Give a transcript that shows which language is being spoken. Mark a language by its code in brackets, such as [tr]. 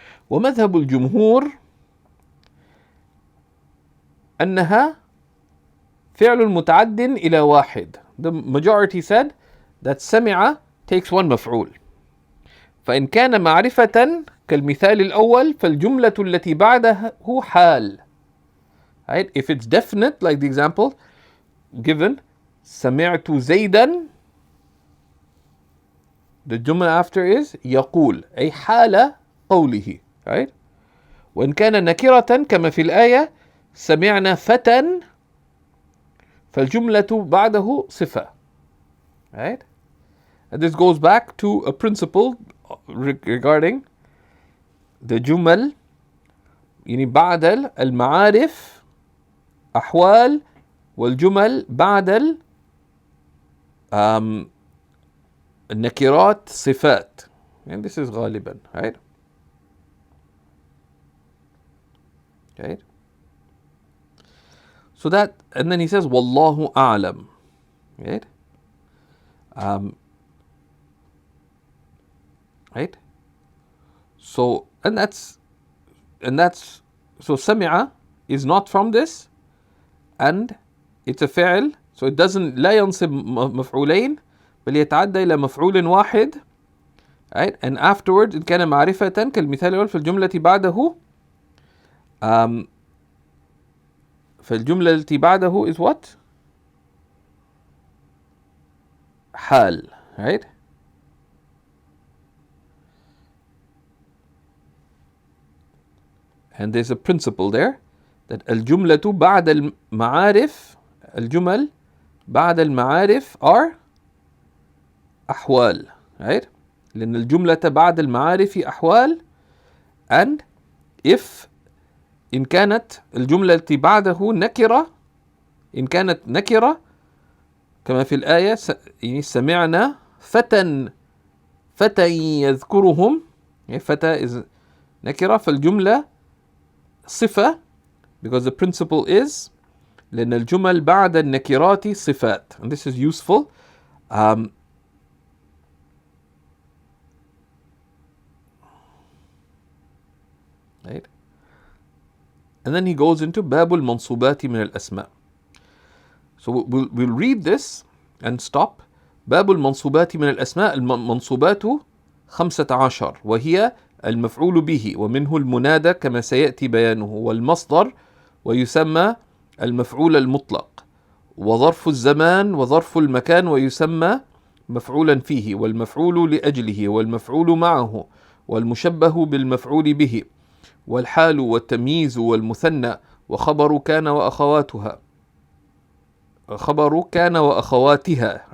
[ar] ومذهب الجمهور أنها فعل متعد إلى واحد. [en] The majority said that سمع takes one مفعول. [ar] فإن كان معرفة كالمثال الأول فالجملة التي بعده حال. [en] Right? If it's definite, like the example given, سمعت زيدا, the جملة after is يقول, [ar] أي حال قوله. [en] Right? [ar] وإن كان نكرة كما في الآية سمعنا فتى فالجملة بعده صفة. [en] Right? And this goes back to a principle regarding the جمل, [ar] يعني بعد المعارف أحوال, والجمل بعد النكرات صفات. [en] And this is غالبا, right? Right? So that, and then he says, Wallahu a'lam. Right? Right? So, and that's, so sami'a is not from this, and it's a fi'l, So it doesn't [ar] لا ينصب مفعولين بل يتعدى إلى مفعول واحد. [en] Right? And afterwards [ar] إن كان معرفة كالمثال الأول فالجملة بعده فالجملة التي بعده [en] is what? [ar] حال. Right? [en] And there's a principle there that [ar] الجملة بعد المعارف الجمل بعد المعارف are أحوال. [en] Right? [ar] لأن الجملة بعد المعارف أحوال. [en] And if [ar] إن كانت الجملة التي بعده نكرة إن كانت نكرة كما في الآية يعني سمعنا فتى يذكرهم. فتى is نكرة فالجملة صفة [en] because the principle is [ar] لأن الجمل بعد النكرات صفات. [en] And this is useful. Right? And then he goes into [ar] باب المنصوبات من الأسماء. [en] So we'll read this and stop. [ar] باب المنصوبات من الأسماء. المنصوبات 15 وهي المفعول به ومنه المنادى كما سيأتي بيانه والمصدر ويسمى المفعول المطلق وظرف الزمان وظرف المكان ويسمى مفعولا فيه والمفعول لأجله والمفعول معه والمشبه بالمفعول به والحال والتمييز والمثنى وخبر كان وأخواتها خبر كان وأخواتها.